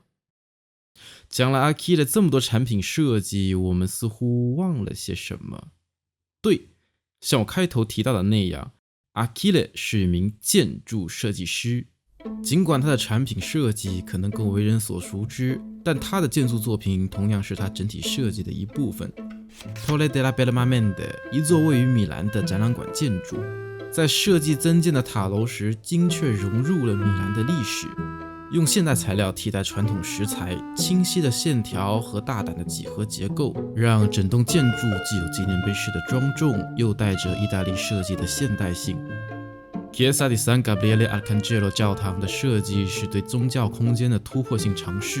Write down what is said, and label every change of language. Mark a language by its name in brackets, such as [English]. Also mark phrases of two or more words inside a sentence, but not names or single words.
[Chinese] 讲了 Akira 这么多产品设计，我们似乎忘了些什么。对，像我开头提到的那样， Akira 是一名建筑设计师。尽管他的产品设计可能更为人所熟知，但他的建筑作品同样是他整体设计的一部分。Torre della Bellarmine 一座位于米兰的展览馆建筑，在设计增建的塔楼时，精确融入了米兰的历史，用现代材料替代传统石材，清晰的线条和大胆的几何结构，让整栋建筑既有纪念碑式的庄重，又带着意大利设计的现代性。Chiesa di San Gabriele Arcangelo 教堂的设计是对宗教空间的突破性尝试。